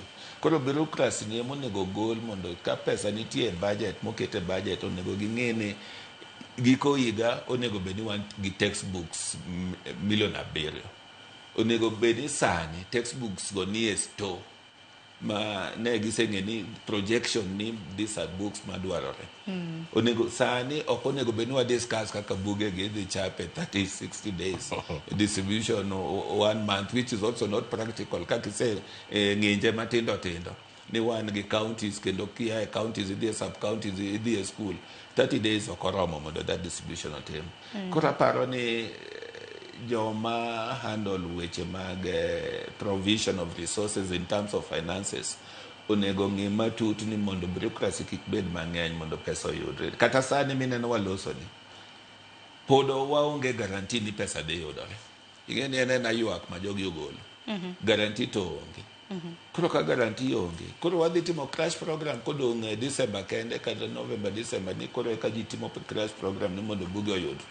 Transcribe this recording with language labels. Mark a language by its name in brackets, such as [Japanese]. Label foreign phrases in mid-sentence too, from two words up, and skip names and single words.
[Luo (Kenya and Tanzania)] Koro bureaucracy ni monego gol mondo ka pesa nitie budget mokete budget onego ging'e ni giko higa onego bed ni wan gi textbooks 7 million. Onego bed ni sani textbooks go nie store ma ne giseng'e ni projection ni [English] these are books [Luo (Kenya and Tanzania)] madwarore. Onego sani ok onego bed ni wa discuss kaka buge gi dhi chape [English] 30-60 days distribution 1 month, which is also not practical. [Luo (Kenya and Tanzania)] Kaka ise ng'inje matindo tindo ni wan gi counties kendo kia counties idhi sub counties idhi school 30 days ok oromo mondo [English] that distribution [Luo (Kenya and Tanzania)] otim. Koro aparo ni joma handle weche mag [English] provision of resources in terms of finances [Luo (Kenya and Tanzania)] onego ng'i matut ni mondo bureaucracy kik bed mang'eny mondo pesa oyudre. Kata sani mineno waloso ni pod waonge guarantee ni pesa dhi yudore. Ing'e ni en ywak ma jogi ogolo. Guarantee to onge. Koro ka guarantee onge, koro wadhi timo [English] crash program [Luo (Kenya and Tanzania)] kodong' December kende kata November December ni koro eka ji timo [English] crash program [Luo (Kenya and Tanzania)] ni mondo buge oyudre.